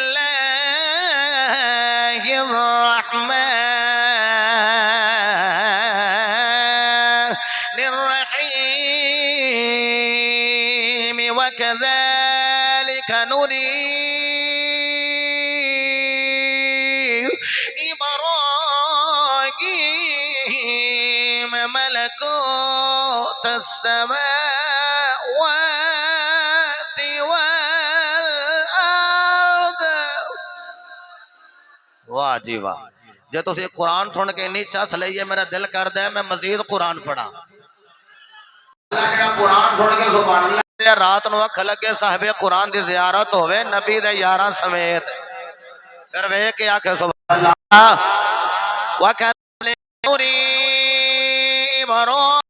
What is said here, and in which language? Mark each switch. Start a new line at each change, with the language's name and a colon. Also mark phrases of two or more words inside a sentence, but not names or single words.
Arabic: الله الرحمن الرحيم وكذلك نري ملكوت السماوات
Punjabi: والأرض واہ جی واہ جو تسی قرآن سن کے انی چس لئی ہے میرا دل کردا ہے میں مزید قرآن پڑھا اللہ جیہڑا قرآن سن کے
Arabic: سبحان الله
Punjabi: رات نوں اکھ لگے صاحبِ قرآن دی زیارت ہووے نبی دے یاراں سمیت فیر وے کے آکھے
Arabic: سبحان الله
Punjabi: وا کلی برو